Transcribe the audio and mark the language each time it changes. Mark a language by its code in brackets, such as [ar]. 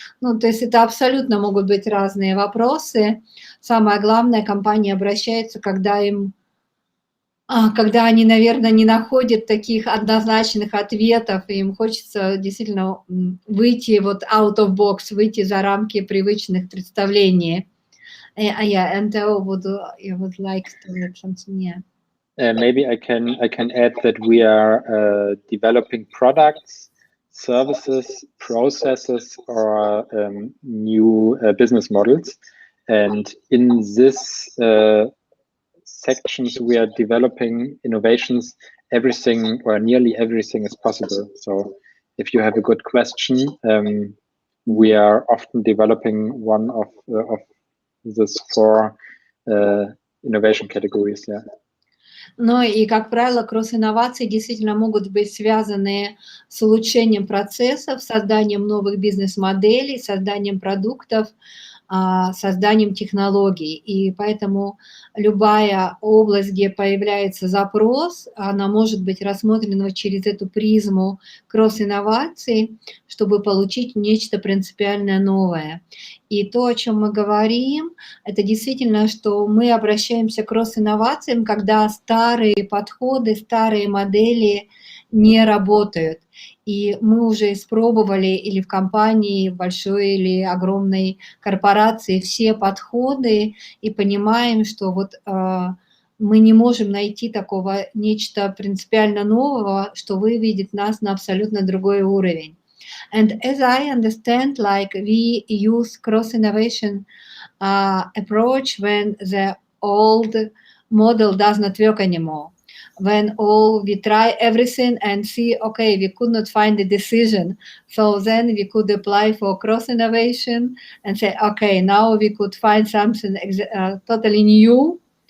[ru] Ну, то есть это абсолютно могут быть разные вопросы. Самое главное, компания обращается, когда они, наверное, не находят таких однозначных ответов, и им хочется действительно выйти вот [en] out of box, [ru] выйти за рамки привычных представлений. [en] Yeah, and Theo would like to add something, yeah. Maybe I can add that we are developing products, services, processes, or new business models, and in this sections we are developing innovations. Everything or nearly everything is possible. So if you have a good question, we are often developing one of these 4 innovation categories. Yeah. [ru] Ну и, как правило, кросс-инновации действительно могут быть связаны с улучшением процессов, созданием новых бизнес-моделей, созданием продуктов, созданием технологий. И поэтому любая область, где появляется запрос, она может быть рассмотрена через эту призму кросс-инноваций, чтобы получить нечто принципиально новое. И то, о чем мы говорим, это действительно, что мы обращаемся к кросс-инновациям, когда старые подходы, старые модели не работают. И мы уже испробовали или в компании, большой или огромной корпорации все подходы и понимаем, что вот мы не можем найти такого нечто принципиально нового, что выведет нас на абсолютно другой уровень. [en] And as I understand, like we use cross-innovation approach when the old model does not work anymore. When we try everything and see, okay, we could not find a decision. So then we could apply for cross-innovation and say, okay, now we could find something totally new.